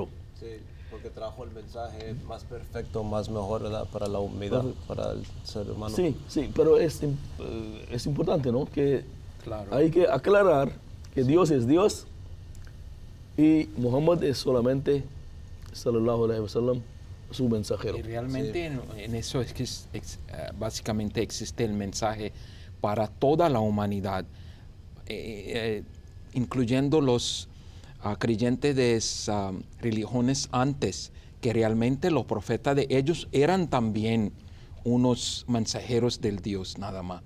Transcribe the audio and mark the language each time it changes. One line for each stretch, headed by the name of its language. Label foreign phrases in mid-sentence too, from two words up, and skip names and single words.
Spanish: Sí, porque trajo el mensaje más perfecto, más mejor, ¿verdad? Para la humanidad, para el ser humano. Sí, pero es importante, ¿no? Que claro, hay que aclarar que Dios es Dios y Muhammad es solamente,
Arabic: صلى الله عليه وسلم,
Spanish: su mensajero. y realmente en eso es que básicamente existe el mensaje para toda la humanidad, incluyendo los creyentes de religiones antes, que realmente los profetas de ellos eran también unos mensajeros del Dios nada más.